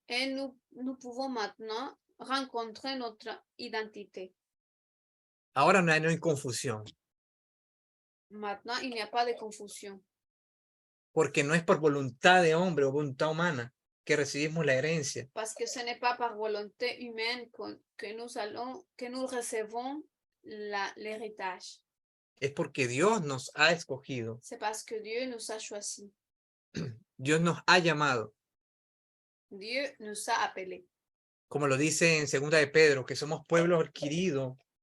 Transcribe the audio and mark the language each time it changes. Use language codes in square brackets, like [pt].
[fr] Et nous pouvons maintenant rencontrer notre identité. [es] Ahora no hay confusión, [fr] Maintenant, il n'y a pas de confusion. [es] porque no es por voluntad de hombre o voluntad humana que recibimos la herencia, [fr] Parce que ce n'est pas par volonté humaine que nous recevons l'héritage. [es] es porque Dios nos ha escogido, [fr] C'est parce que Dieu nous a choisis. [es] Dios nos ha llamado, [fr] Dieu nous a appelés. [es] como lo dice en 2 de Pedro, que somos pueblo adquirido.